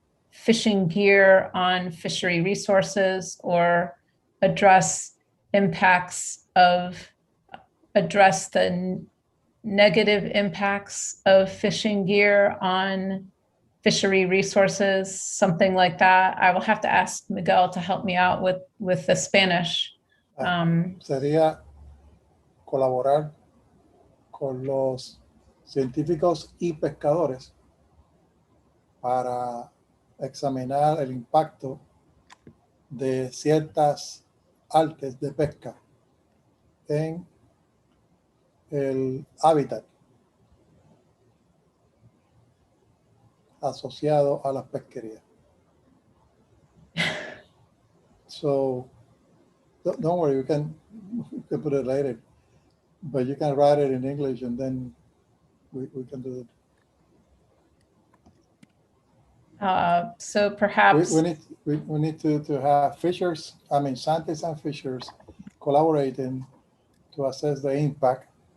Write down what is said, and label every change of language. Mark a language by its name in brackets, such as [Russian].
[English] fishing gear on fishery resources, or address the negative impacts of fishing gear on fishery resources, something like that. I will have to ask Miguel to help me out with the Spanish. [Spanish] Sería colaborar con los científicos y pescadores para examinar el impacto de ciertas artes de pesca en el hábitat asociado a las pesquerías. [English] So don't worry, you can put it later, but you can write it in English and then we can do it. So perhaps we need to have fishers, I mean scientists and fishers collaborating to assess the impact